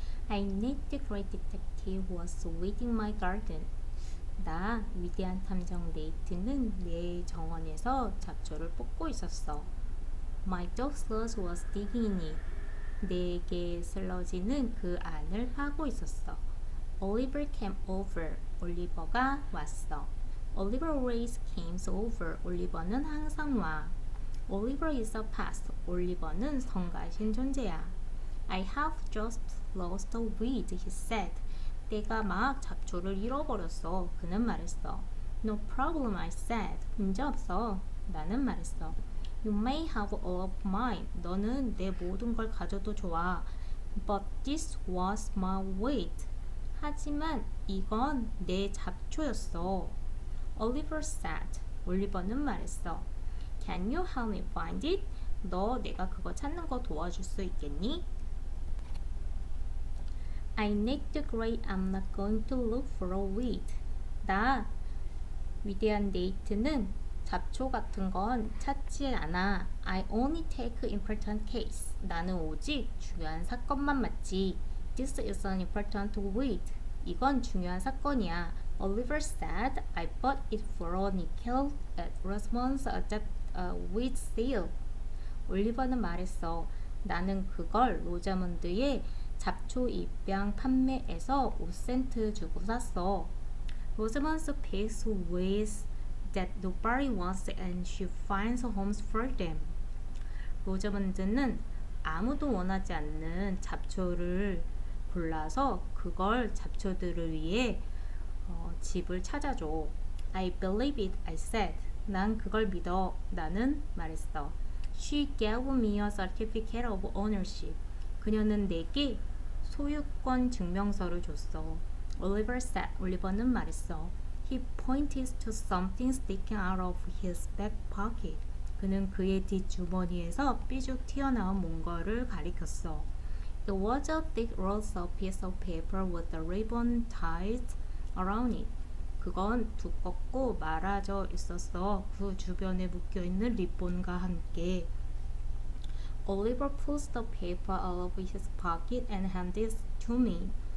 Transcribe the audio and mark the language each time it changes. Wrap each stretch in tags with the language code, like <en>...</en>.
<en>I need the great detective who was weeding my garden.</en> <ko>나 위대한 탐정 네이트는 내 정원에서 잡초를 뽑고 있었어.</ko> <en>My dog Slush was digging in it.</en> <ko>내 개 슬러지는 그 안을 파고 있었어.</ko> <en>Oliver came over.</en> <ko>올리버가 왔어.</ko> <en>Oliver always comes over.</en> <ko>올리버는 항상 와.</ko> <en>Oliver is a pest.</en> <ko>올리버는 성가신 존재야.</ko> <en>I have just lost a weed, he said.</en> <ko>내가 막 잡초를 잃어버렸어. 그는 말했어.</ko> <en>No problem, I said.</en> <ko>문제없어. 나는 말했어.</ko> <en>You may have all of mine.</en> <ko>너는 내 모든 걸 가져도 좋아.</ko> <en>But this was my weed.</en> <ko>하지만 이건 내 잡초였어.</ko> <en>Oliver said.</en> <ko>올리버는 말했어.</ko> <en>Can you help me find it?</en> <ko>너 내가 그거 찾는 거 도와줄 수 있겠니?</ko> <en>I need the great I'm not going to look for a weed.</en> <ko>나 위대한 네이트는 잡초 같은 건 찾지 않아.</ko> <en>I only take important case.</en> <ko>나는 오직 중요한 사건만 맡지.</ko> <en>This is an important weed.</en> <ko>이건 중요한 사건이야.</ko> <en>Oliver said, I bought it for a nickel at Rosamond's weed sale.</en> <ko>올리버는 말했어. 나는 그걸 로자몬드의 잡초 입양 판매에서 5센트 주고 샀어.</ko> <en>Rosamond picks weeds that nobody wants and she finds homes for them.</en> <ko>로자몬드는 아무도 원하지 않는 잡초를 골라서 그걸 잡초들을 위해 집을 찾아줘.</ko> <en>I believe it, I said.</en> <ko>난 그걸 믿어. 나는 말했어.</ko> <en>She gave me a certificate of ownership.</en> <ko>그녀는 내게 소유권 증명서를 줬어.</ko> <en>Oliver said.</en> <ko>올리버는 말했어.</ko> <en>He pointed to something sticking out of his back pocket.</en> <ko>그는 그의 뒷주머니에서 삐죽 튀어나온 뭔가를 가리켰어.</ko> <en>It was a thick rolled piece of paper with a ribbon tied around it.</en> <ko>그건 두껍고 말아져 있었어. 그 주변에 묶여있는 리본과 함께.</ko> <en>Oliver pulls the paper out of his pocket and handed it to me.</en>